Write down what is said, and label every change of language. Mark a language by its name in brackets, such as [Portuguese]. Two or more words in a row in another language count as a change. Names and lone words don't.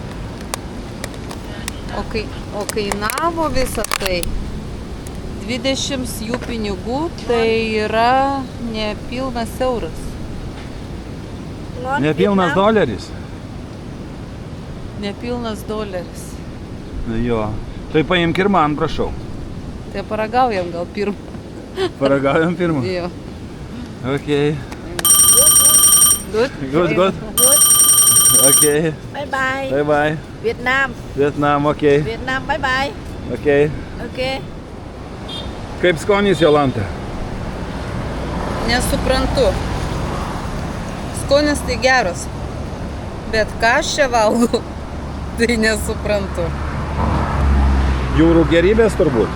[Lithuanian] O kainavo visą tai 20 jų pinigų, tai yra nepilnas euras. Nepilnas doleris? Nepilnas doleris. Jo. Tai paimk ir man, prašau. Tai paragaujam gal pirmą. Paragaujam pirmą? Jo. [English] Okay. Good? Good. Okay. Bye bye. Bye bye. Vietnam. Vietnam, okay. Vietnam, bye bye. Okay. Okay. [Lithuanian] Kaip skonis, Jolanta? Nesuprantu. Skonis tai geras. Bet ką aš čia valgau, tai nesuprantu. Jūrų gerybės turbūt?